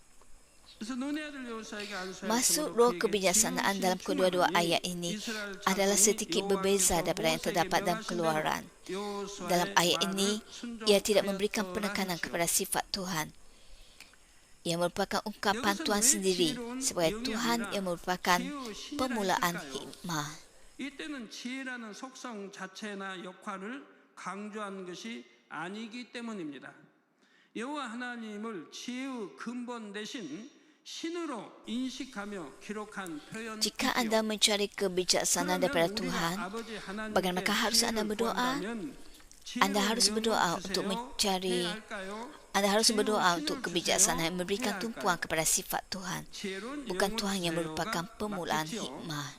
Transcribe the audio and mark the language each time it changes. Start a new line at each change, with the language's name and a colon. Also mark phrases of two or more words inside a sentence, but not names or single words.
Malay: Maksud roh kebijaksanaan dalam kedua-dua ayat ini adalah sedikit berbeza daripada yang terdapat dalam Keluaran. Dalam ayat ini, ia tidak memberikan penekanan kepada sifat Tuhan. Ia merupakan ungkapan Tuhan sendiri sebagai Tuhan yang merupakan permulaan hikmah.
Korean: 이때는 지혜라는 속성 자체나 역할을 강조한 것이 아니기 때문입니다. 여호와 하나님을 지혜의 근본 대신 신으로 인식하며 기록한 표현.
Malay: Jika anda mencari kebijaksanaan daripada Tuhan, bagaimana harus anda berdoa? Anda harus berdoa untuk kebijaksanaan yang memberikan tumpuan kepada sifat Tuhan, bukan Tuhan yang merupakan permulaan hikmah.